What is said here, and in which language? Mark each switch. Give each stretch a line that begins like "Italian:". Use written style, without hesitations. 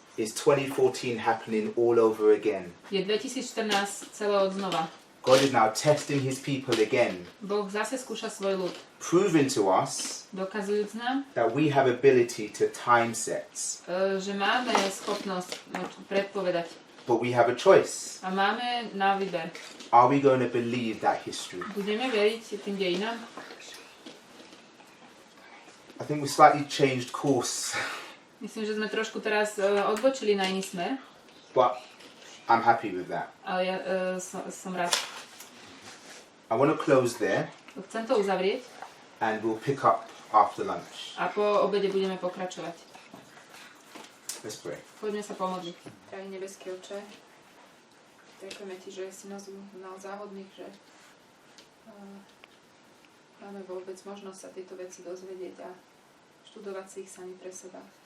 English: is 2014 happening all over again.
Slovak: je 2014 celé od znova.
English: God is now testing his people again,
Slovak: Boh zase skúša svoj ľud,
English: proving to us
Slovak: dokazujúc nám,
English: that we have ability to time sets,
Slovak: že máme schopnosť predpovedať
English: but we have a choice.
Slovak: a máme na výber.
English: Are we going to believe that history?
Slovak: Budeme veriť tým dejinám?
English: I think we slightly changed course,
Slovak: Myslím, že sme trošku teraz odbočili na iný smer,
English: but I'm happy with that.
Slovak: ale ja som rád.
English: I want to close there
Slovak: Chcem to uzavrieť
English: and we'll pick up after lunch.
Slovak: a po obede budeme pokračovať.
English: Let's pray.
Slovak: Poďme sa pomodliť. Drahý nebeský Otče, ďakujeme Ti, že si nás uznal záhodných, že máme vôbec možnosť sa tieto veci dozvedieť a študovať si ich sami pre seba.